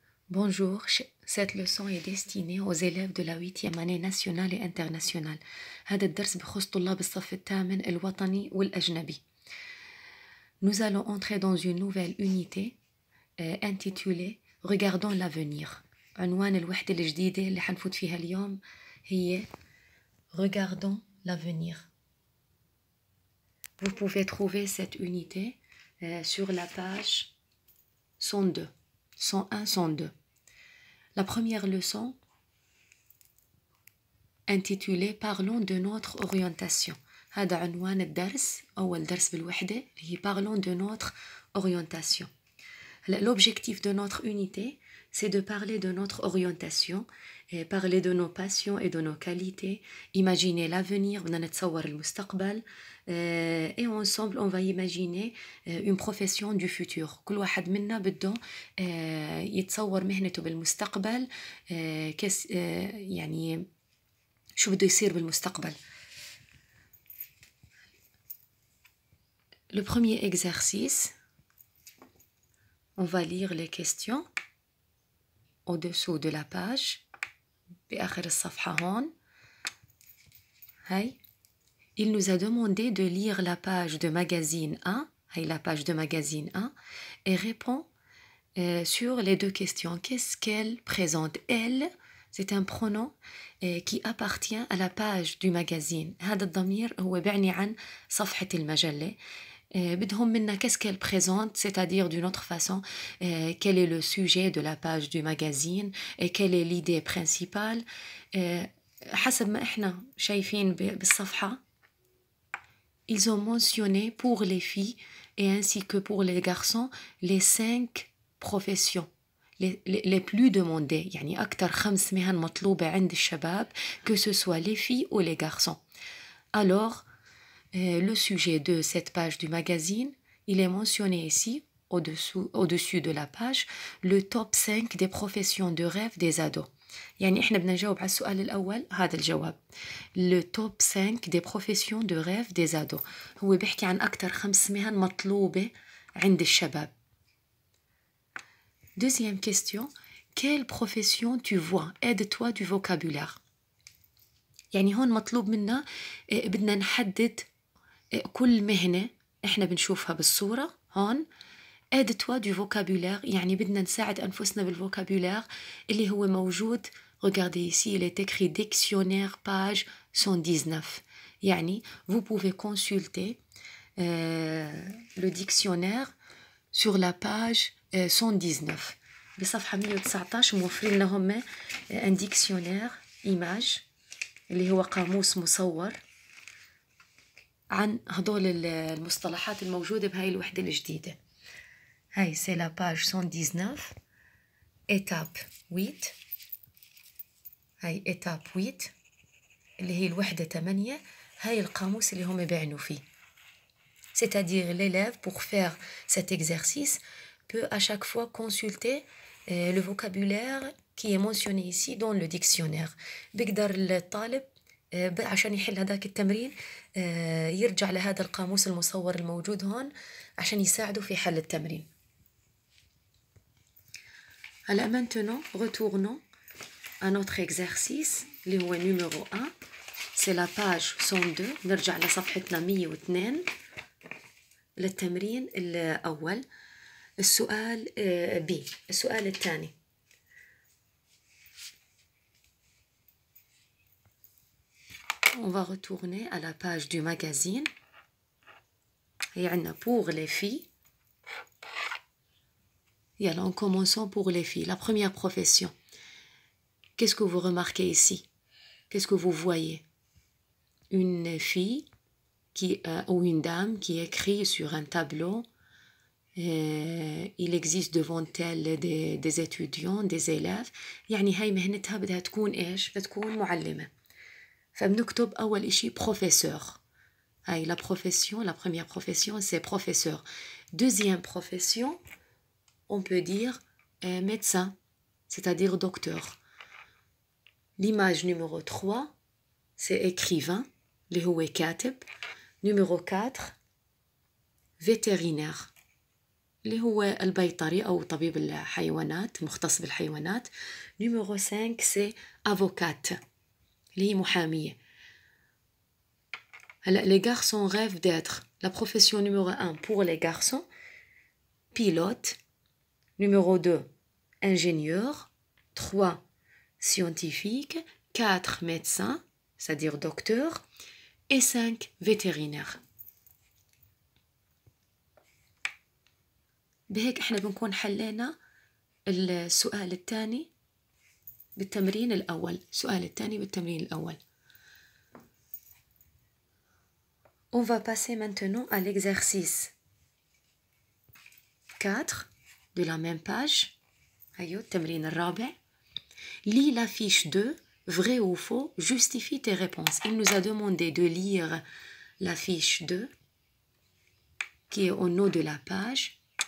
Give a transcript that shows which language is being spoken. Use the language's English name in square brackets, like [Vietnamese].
[French] Bonjour, cette leçon est destinée aux élèves de la 8e année nationale et internationale. [Arabic] هذا الدرس بخص طلاب الصف الثامن الوطني والأجنبي. [French] Nous allons entrer dans une nouvelle unité intitulée Regardons l'avenir. [Arabic] عنوان الوحدة الجديدة اللي حنفوت فيها اليوم هي [French] Regardons l'avenir. Vous pouvez trouver cette unité sur la page 102. 101, 102. La première leçon intitulée Parlons de notre orientation. [Arabic] هذا عنوان الدرس أول درس بالوحدة اللي هي [French] Parlons de notre orientation. L'objectif de notre unité, c'est de parler de notre orientation, et parler de nos passions et de nos qualités, imaginer l'avenir, [Arabic] بدنا نتصور المستقبل, [French] et ensemble on va imaginer une profession du futur. [Arabic] كل واحد منا بده يتصور مهنته بالمستقبل, يعني شو بده يصير بالمستقبل. [French] Le premier exercice, on va lire les questions au-dessous de la page. [Arabic] بآخر الصفحة هون. هاي. [French] Il nous a demandé de lire la page de magazine 1, هاي la page de magazine 1, et répond sur les deux questions. Qu'est-ce qu'elle présente? Elle, c'est un pronom qui appartient à la page du magazine. [Arabic] هذا الضمير هو بيعني عن صفحة المجلة. بدهم منا [French] qu'est-ce qu'elle présente, c'est-à-dire d'une autre façon, quel est le sujet de la page du magazine et quelle est l'idée principale. [Arabic] حسب ما احنا شايفين بالصفحة, [French] ils ont mentionné pour les filles et ainsi que pour les garçons les 5 professions les plus demandées, [Arabic] يعني أكتر 5 مهن مطلوبة عند الشباب, [French] que ce soit les filles ou les garçons. Alors, le sujet de cette page du magazine, il est mentionné ici, au-dessus de la page, le top 5 des professions de rêve des ados. [Arabic] يعني إحنا بدنا نجاوب على السؤال الأول, هذا الجواب. [French] Le top 5 des professions de rêve des ados. [Arabic] هو بيحكي عن أكتر 5 مهن مطلوبة عند الشباب. [French] Deuxième question, quelle profession tu vois? Aide-toi du vocabulaire. [Arabic] يعني هون مطلوب منا بدنا نحدد كل مهنة إحنا بنشوفها بالصورة هون. [French] aide-toi du vocabulaire, [Arabic] يعني بدنا نساعد أنفسنا بالفوكابولير اللي هو موجود. [French] Regardez ici, il est écrit dictionnaire page 119. يعني vous pouvez consulter le dictionnaire sur la page 119. [Arabic] بصفحة 119 موفرين لهم [French] un dictionnaire image [Arabic] اللي هو قاموس مصور عن هدول المصطلحات الموجودة بهاي الوحدة الجديدة. [French] هاي c'est la page 119 étape 8. [Arabic] هاي étape 8 اللي هي الوحدة 8. هاي القاموس اللي هم بيعنوا فيه. [French] C'est-à-dire l'élève pour faire cet exercice peut à chaque fois consulter le vocabulaire qui est mentionné ici dans le dictionnaire. [Arabic] بيقدر الطالب عشان يحل هذاك التمرين يرجع لهذا القاموس المصور الموجود هون عشان يساعده في حل التمرين. [French] Alors maintenant, retournons à notre exercice, [Arabic] اللي هو [French] numéro 1. C'est la page 102. [Arabic] نرجع لصفحتنا 102 للتمرين الأول. السؤال B. السؤال الثاني. [French] On va retourner à la page du magazine. Il y en a pour les filles. Et alors, en commençant pour les filles. La première profession. Qu'est-ce que vous remarquez ici? Qu'est-ce que vous voyez? Une fille ou une dame qui écrit sur un tableau. Il existe devant elle des étudiants, des élèves. [Arabic] يعني هاي مهنتها بدها تكون إيش؟ بدها تكون معلمة. فبنكتب أول إشي professeur. [French] هاي la profession, la première profession c'est professeur. Deuxième profession, on peut dire médecin, c'est-à-dire docteur. L'image numéro 3, c'est écrivain, [Arabic] اللي هو كاتب. [French] Numéro 4, vétérinaire. [Arabic] اللي هو البيطري أو طبيب الحيوانات مختص بالحيوانات. [French] numéro 5 c'est avocate [Arabic] اللي هي محامية. [French] هلا les garçons rêvent d'être la profession numéro 1 pour les garçons pilote, numéro 2 ingénieur, 3 scientifique, 4 médecin c'est-à-dire docteur et 5 vétérinaire. [Arabic] بهيك احنا بنكون حلينا السؤال الثاني بالتمرين الأول. السؤال الثاني بالتمرين الأول. [French] On va passer maintenant à l'exercice 4 de la même page. [Arabic] أيوه التمرين الرابع. [French] Lis la fiche 2, vrai ou faux, justifie tes réponses. Il nous a demandé de lire la fiche 2 qui est au haut de la page.